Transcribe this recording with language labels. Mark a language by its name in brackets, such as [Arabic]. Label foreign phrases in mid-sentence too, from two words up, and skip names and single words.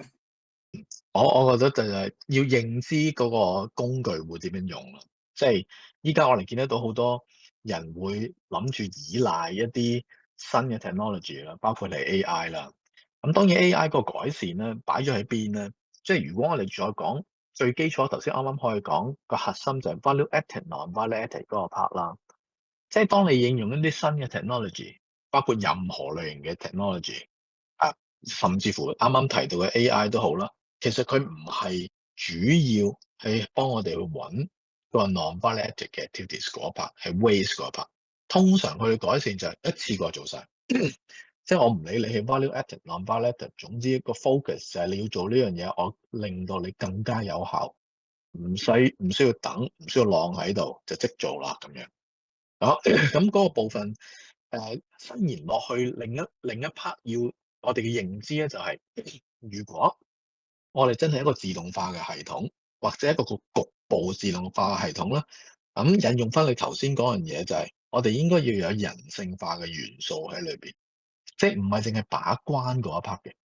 [Cantonese] 我覺得就係要認知嗰個工具會點樣用咯。即係依家我哋見得到好多人會諗住依賴一啲新嘅 technology 啦，包括係 AI 啦。咁當然 AI 個改善咧擺咗喺邊咧？即係如果我哋再講最基礎，頭先啱啱可以講個核心就係 [English] value added non-value added [Cantonese] 嗰個 part 啦。即係當你應用一啲新嘅 technology，包括任何類型嘅 technology。啊，甚至乎啱啱提到嘅 AI 都好啦，其實佢唔係主要係幫我哋去揾個 non-value-added 嘅 activities 嗰一 part，係 waste 嗰一 part。通常佢改善就係一次過做晒，即係我唔理你係 [English] value-added、non-value-added， [Cantonese] 總之個 focus 就係你要做呢樣嘢，我令到你更加有效，唔需要等，唔需要晾喺度，就即做啦咁樣。好，咁嗰個部分伸延落去另一 part 要我哋嘅認知咧，就係如果我哋真係一個自動化嘅系統，或者一個局部自動化嘅系統啦，咁引用翻你頭先嗰樣嘢，就係我哋應該要有人性化嘅元素喺裏邊，即係唔係淨係把關嗰一 part 嘅。